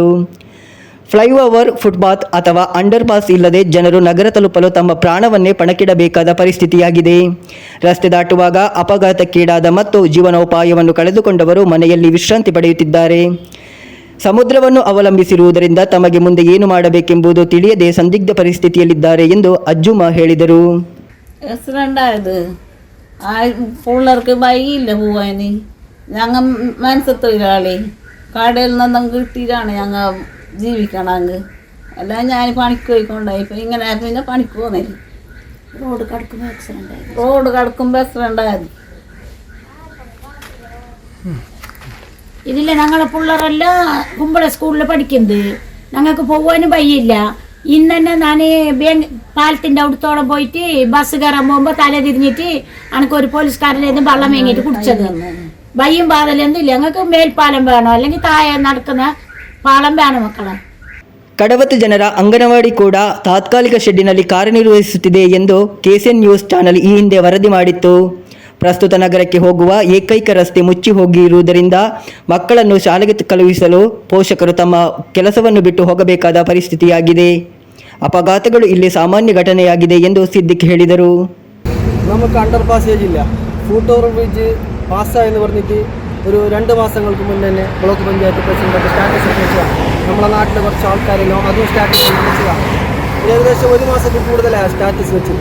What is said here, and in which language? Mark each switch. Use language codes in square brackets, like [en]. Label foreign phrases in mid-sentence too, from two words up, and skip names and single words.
[en] flyover, footpath [kn] ಅಥವಾ [en] under pass [kn] ಇಲ್ಲದೆ ಜನರು ನಗರ ತಲುಪಲು ತಮ್ಮ ಪ್ರಾಣವನ್ನೇ ಪಣಕ್ಕಿಡಬೇಕಾದ ಪರಿಸ್ಥಿತಿಯಾಗಿದೆ. ರಸ್ತೆ ದಾಟುವಾಗ ಅಪಘಾತಕ್ಕೀಡಾದ ಮತ್ತು ಜೀವನೋಪಾಯವನ್ನು ಕಳೆದುಕೊಂಡವರು ಮನೆಯಲ್ಲಿ ವಿಶ್ರಾಂತಿ ಪಡೆಯುತ್ತಿದ್ದಾರೆ. ಸಮುದ್ರವನ್ನು ಅವಲಂಬಿಸಿರುವುದರಿಂದ ತಮಗೆ ಮುಂದೆ ಏನು ಮಾಡಬೇಕೆಂಬುದು ತಿಳಿಯದೆ ಸಂದಿಗ್ಧ ಪರಿಸ್ಥಿತಿಯಲ್ಲಿದ್ದಾರೆ ಎಂದು ಅಜ್ಜುಮ ಹೇಳಿದರು. [ml] പിള്ളേർക്ക് വഴിയില്ല പോവാന്. ഞങ്ങൾ മനസ്സത്തൊരാളി കടയിൽ നിന്നും കിട്ടിയിട്ടാണ് ഞങ്ങൾ ജീവിക്കണമെങ്കിൽ. അല്ല ഞാൻ പണിക്ക് പോയിക്കൊണ്ടായി. ഇപ്പം ഇങ്ങനെ പിന്നെ പണിക്ക് പോകുന്നില്ല. റോഡ് കടക്കുമ്പോൾ ആക്സിഡൻ്റ് ആയത്. ഇതില്ല, ഞങ്ങളെ പിള്ളേരെല്ലാം കുമ്പള സ്കൂളിൽ പഠിക്കുന്നത്. ഞങ്ങൾക്ക് പോകാനും വയ്യില്ല. ഇന്ന് തന്നെ ഞാൻ പാലത്തിൻ്റെ അവിടത്തോളം പോയിട്ട് ബസ് കയറാൻ പോകുമ്പോൾ തല തിരിഞ്ഞിട്ട് എനിക്കൊരു പോലീസുകാരൻ്റെ വെള്ളം വേങ്ങിയിട്ട് കുടിച്ചത്. വയ്യും പാതലൊന്നും ഇല്ല. ഞങ്ങൾക്ക് മേൽപ്പാലം വേണം, അല്ലെങ്കിൽ താഴെ നടക്കുന്ന പാലം വേണം മക്കളെ. [kn] ಕಡವತ್ ಜನರ ಅಂಗನವಾಡಿ ಕೂಡ ತಾತ್ಕಾಲಿಕ ಶೆಡ್ಡಿನಲ್ಲಿ ಕಾರ್ಯನಿರ್ವಹಿಸುತ್ತಿದೆ ಎಂದು KCN [en] news channel [kn] ಈ ಹಿಂದೆ ವರದಿ ಮಾಡಿತ್ತು. ಪ್ರಸ್ತುತ ನಗರಕ್ಕೆ ಹೋಗುವ ಏಕೈಕ ರಸ್ತೆ ಮುಚ್ಚಿ ಹೋಗಿರುವುದರಿಂದ ಮಕ್ಕಳನ್ನು ಶಾಲೆಗೆ ಕಳುಹಿಸಲು ಪೋಷಕರು ತಮ್ಮ ಕೆಲಸವನ್ನು ಬಿಟ್ಟು ಹೋಗಬೇಕಾದ ಪರಿಸ್ಥಿತಿಯಾಗಿದೆ. ಅಪಘಾತಗಳು ಇಲ್ಲಿ ಸಾಮಾನ್ಯ ಘಟನೆಯಾಗಿದೆ ಎಂದು സിദ്ദിഖ് ಹೇಳಿದರು. [ml] നമുക്ക് [en] under passage [ml] ഇല്ല. [en] foot over bridge [ml] പാസ്സായെന്ന് പറഞ്ഞിട്ട് ഒരു 2 മാസങ്ങൾക്ക് മുന്നേ തന്നെ ബ്ലോക്ക് പഞ്ചായത്ത് [en] president status [ml] വെച്ചതാണ്. നമ്മളെ നാട്ടിലെ കുറച്ച് ആൾക്കാരെല്ലാം അതും സ്റ്റാറ്റസ് വെച്ചതാണ്. ഏകദേശം 1 മാസത്തിൽ കൂടുതലാണ് സ്റ്റാറ്റസ് വെച്ചത്.